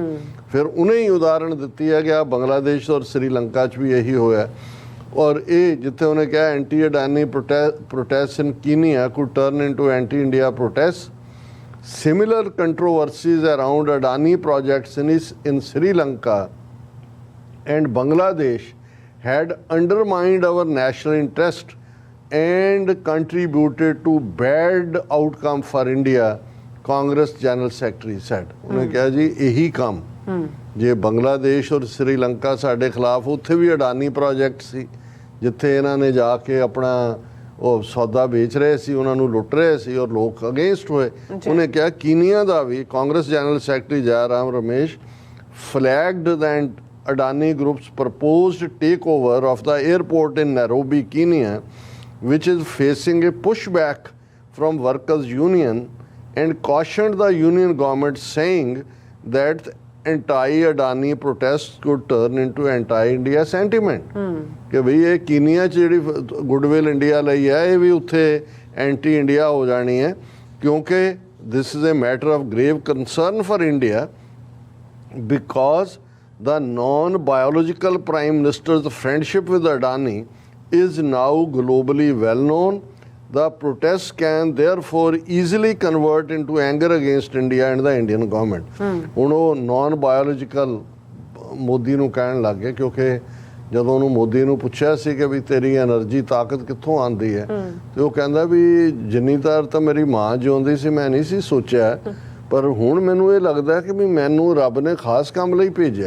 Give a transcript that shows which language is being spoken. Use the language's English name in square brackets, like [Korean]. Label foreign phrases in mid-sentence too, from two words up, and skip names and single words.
[Punjabi] ਫਿਰ ਉਹਨੇ ਹੀ ਉਦਾਹਰਣ ਦਿੱਤੀ ਹੈ ਕਿ ਆ ਬੰਗਲਾਦੇਸ਼ ਔਰ ਸ੍ਰੀਲੰਕਾ 'ਚ ਵੀ ਇਹੀ ਹੋਇਆ, ਔਰ ਇਹ ਜਿੱਥੇ ਉਹਨੇ ਕਿਹਾ [English] anti Adani protest in Kenya could turn into anti India protest, similar controversies around Adani projects in Sri Lanka and Bangladesh had undermined our national interest and contributed to bad outcome for India, Congress General Secretary said. [Punjabi] ਉਹਨੇ ਕਿਹਾ ਜੀ ਇਹੀ ਕੰਮ ਜੇ ਬੰਗਲਾਦੇਸ਼ ਔਰ ਸ੍ਰੀਲੰਕਾ ਸਾਡੇ ਖਿਲਾਫ, ਉੱਥੇ ਵੀ ਅਡਾਨੀ ਪ੍ਰੋਜੈਕਟ ਸੀ ਜਿੱਥੇ ਇਹਨਾਂ ਨੇ ਜਾ ਕੇ ਆਪਣਾ ਉਹ ਸੌਦਾ ਵੇਚ ਰਹੇ ਸੀ, ਉਹਨਾਂ ਨੂੰ ਲੁੱਟ ਰਹੇ ਸੀ ਔਰ ਲੋਕ ਅਗੇਂਸਟ ਹੋਏ। ਉਹਨੇ ਕਿਹਾ ਕੀਨੀਆ ਦਾ ਵੀ ਕਾਂਗਰਸ ਜਨਰਲ ਸੈਕਟਰੀ ਜੈ ਰਾਮ ਰਮੇਸ਼ [English] flagged that Adani Group's proposed takeover of the airport in Nairobi, Kenya, which is facing a pushback from workers' union, and cautioned the union government, saying that anti-Adani protests could turn into anti-India sentiment. [Punjabi] ਕਿ ਭਈ ਇਹ ਕੀਨੀਆ 'ਚ ਜਿਹੜੀ ਗੁੱਡਵਿਲ ਇੰਡੀਆ ਲਈ ਹੈ, ਇਹ ਵੀ ਉੱਥੇ ਐਂਟੀ ਇੰਡੀਆ ਹੋ ਜਾਣੀ ਹੈ, ਕਿਉਂਕਿ [English] this is a matter of grave concern for India because the non-biological Prime Minister's friendship with Adani is now globally well known. The protests can therefore easily convert into anger against India and the Indian government. [Punjabi] ਹੁਣ ਉਹ non-biological ਮੋਦੀ ਨੂੰ ਕਹਿਣ ਲੱਗ ਗਏ, ਕਿਉਂਕਿ ਜਦੋਂ ਉਹਨੂੰ ਮੋਦੀ ਨੂੰ ਪੁੱਛਿਆ ਸੀ ਕਿ ਵੀ ਤੇਰੀ ਐਨਰਜੀ ਤਾਕਤ ਕਿੱਥੋਂ ਆਉਂਦੀ ਹੈ, ਤੇ ਉਹ ਕਹਿੰਦਾ ਵੀ ਜਿੰਨੀ ਤਾਂ ਮੇਰੀ ਮਾਂ ਜਿਉਂਦੀ ਸੀ ਮੈਂ ਨਹੀਂ ਸੀ ਸੋਚਿਆ, ਪਰ ਹੁਣ ਮੈਨੂੰ ਇਹ ਲੱਗਦਾ ਕਿ ਵੀ ਮੈਨੂੰ ਰੱਬ ਨੇ ਖਾਸ ਕੰਮ ਲਈ ਭੇਜਿਆ।